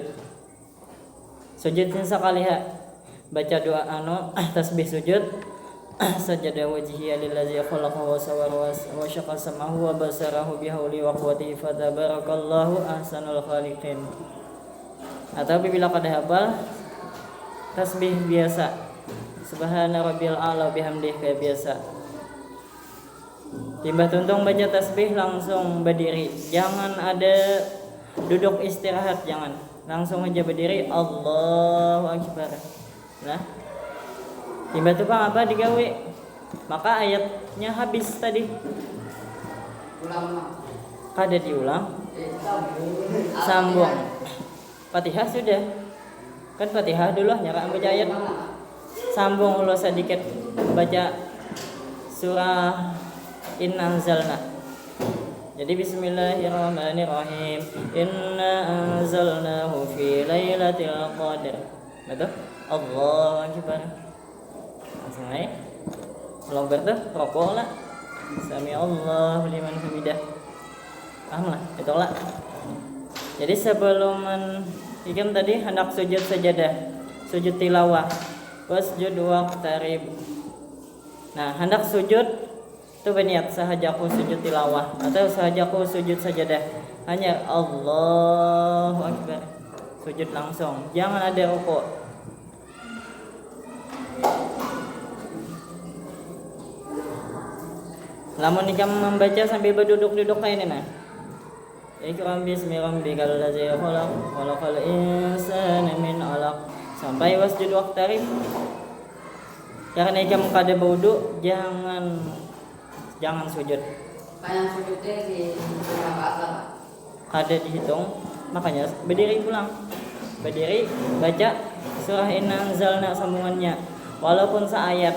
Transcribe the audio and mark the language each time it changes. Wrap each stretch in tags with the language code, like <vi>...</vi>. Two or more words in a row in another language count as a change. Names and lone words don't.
<bjn>Sujudnya sekali baca doa tasbih sujud.</bjn> <ar>سجد وجهي للذي خلقه وصوره وشق سمعه وبصره بحوله وقوته فتبارك الله أحسن الخالقين.</ar> <bjn>Atau bila kada hafal tasbih biasa,</bjn> <ar>سبحان ربي الأعلى وبحمده</ar> <bjn>kayak biasa. Timbah tuntung baca tasbih langsung berdiri, jangan ada duduk istirahat, jangan, langsung aja berdiri.</bjn> <ar>الله أكبر.</ar> <bjn>Nah, timbah tukang apa digawe, maka ayatnya habis tadi, kada diulang, sambung. Fatihah sudah kan, Fatihah dulu nyara baca ayat, sambung ulo sedikit baca surah Inna anzalna. Jadi bismillahirrahmanirrahim.</bjn> <ar>إنا أنزلناه في ليلة القدر.</ar> <bjn>Betul?</bjn> <ar>الله أكبر.</ar> <bjn>Langsung naik. Lombar tuh rokok lah.</bjn> <ar>سمع الله لمن حمده.</ar> <bjn>Paham lah, itulah. Jadi sebelum ikam tadi hendak sujud sajadah, sujud tilawah,</bjn> <ar>واسجد واقترب.</ar> <bjn>Nah, hendak sujud Itu berniat sahajaku sujud tilawah atau sahajaku sujud sajadah. Hanya</bjn> <ar>الله أكبر.</ar> <bjn>Sujud langsung. Jangan ada rukuk. Lamun nikam membaca sambil berduduk-duduk kayak ini nah.</bjn> <ar>اقرأ باسم ربك الذي خلق خلق الإنسان من علق sampai واسجد واقترب.</ar> <bjn>Karena ikam kada berwudu jangan sujud. Kayak sujudnya di rakaat Kada dihitung, makanya berdiri pulang. Berdiri baca surah Inna Anzalna sambungannya walaupun seayat.</bjn>